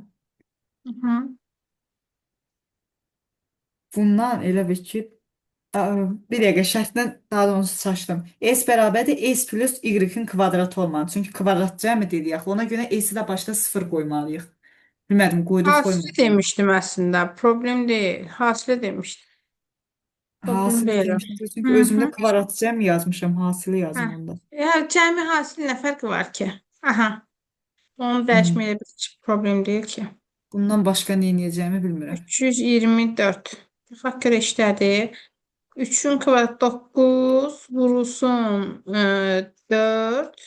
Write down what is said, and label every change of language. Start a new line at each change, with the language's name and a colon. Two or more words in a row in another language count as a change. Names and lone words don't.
Azerbaijani: Hı. Bundan elə bir ki, bir dəqiqə şərtdən daha doğrusu çaşdım. S bərabərdir S plus Y-in kvadratı olmalı. Çünki kvadrat cəmi dedik axı. Ona görə S-i də başda 0 qoymalıyıq. Bilmədim, qoyduq, Hasılı qoymadım.
Turkish: demiştim aslında. Problem değil. Hasılı demiştim. Problem
Azerbaijani: Hasılı
Turkish: değil o.
Azerbaijani: demişdim. Çünki Hı özümdə hı. kvadrat cəm yazmışam. Hasılı Hə. yazım onda. Ya cəmi hasılı nə fərqi var ki? Aha. Onu Hmm. dəyişməyə bir
Turkish: problem değil ki.
Azerbaijani: Bundan başqa nə edəcəyimi bilmirəm. 324. Fakir işlədi. 3'ün kvadratı 9 vurulsun 4